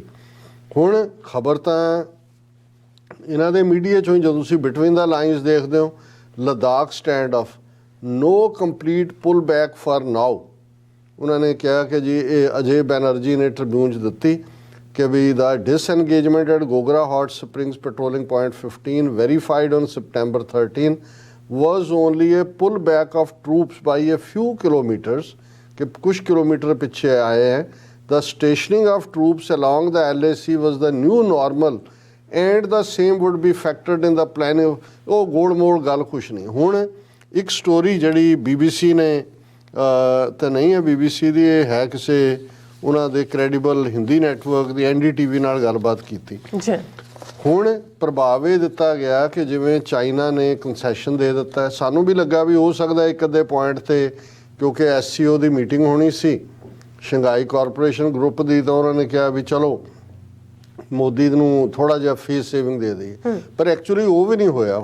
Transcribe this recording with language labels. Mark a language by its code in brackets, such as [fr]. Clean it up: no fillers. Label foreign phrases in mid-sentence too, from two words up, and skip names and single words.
[pa] ਹੁਣ ਖਬਰ ਤਾਂ ਇਹਨਾਂ ਦੇ ਮੀਡੀਆ 'ਚੋਂ ਹੀ, ਜਦੋਂ ਤੁਸੀਂ [en] between the lines [pa] ਦੇਖਦੇ ਹੋ, [en] Ladakh stand off, no complete pull back for now. [pa] ਉਹਨਾਂ ਨੇ ਕਿਹਾ ਕਿ ਜੀ ਇਹ ਅਜੇ ਬੈਨਰਜੀ ਨੇ ਟ੍ਰਿਬਿਊਨ 'ਚ ਦਿੱਤੀ ਕਿ ਵੀ [en] the disengagement at Gogra Hot Springs patrolling point 15 verified on September 13 was only a pull back of troops by a few kilometers, [hi] कि कुछ किलोमीटर पीछे आए हैं। [en] The stationing of troops along the LAC was the new normal and the same would be factored in the planning। [pa] ਉਹ ਗੋਲ ਮੋਲ ਗੱਲ ਕੁਛ ਨਹੀਂ। ਹੁਣ ਇੱਕ ਸਟੋਰੀ ਜਿਹੜੀ BBC ਨੇ ਤਾਂ ਨਹੀਂ ਹੈ BBC ਦੀ, ਇਹ ਹੈ ਕਿਸੇ ਉਹਨਾਂ ਦੇ [en] credible Hindi network [pa] ਦੀ NDTV ਨਾਲ ਗੱਲਬਾਤ ਕੀਤੀ। ਹੁਣ ਪ੍ਰਭਾਵ ਇਹ ਦਿੱਤਾ ਗਿਆ ਕਿ ਜਿਵੇਂ ਚਾਈਨਾ ਨੇ ਕੰਸੈਸ਼ਨ ਦੇ ਦਿੱਤਾ ਹੈ, ਸਾਨੂੰ ਵੀ ਲੱਗਾ ਵੀ ਹੋ ਸਕਦਾ ਇੱਕ ਅੱਧੇ ਪੁਆਇੰਟ ਤੇ, ਕਿਉਂਕਿ SCO ਦੀ ਮੀਟਿੰਗ ਹੋਣੀ ਸੀ ਸ਼ੰਘਾਈ ਕਾਰਪੋਰੇਸ਼ਨ ਗਰੁੱਪ ਦੀ, ਤਾਂ ਉਹਨਾਂ ਨੇ ਕਿਹਾ ਵੀ ਚਲੋ ਮੋਦੀ ਨੂੰ ਥੋੜਾ ਜਿਹਾ [en] face saving [pa] ਦੇ ਦੇਈਏ, ਪਰ ਐਕਚੁਅਲੀ ਉਹ ਵੀ ਨਹੀਂ ਹੋਇਆ।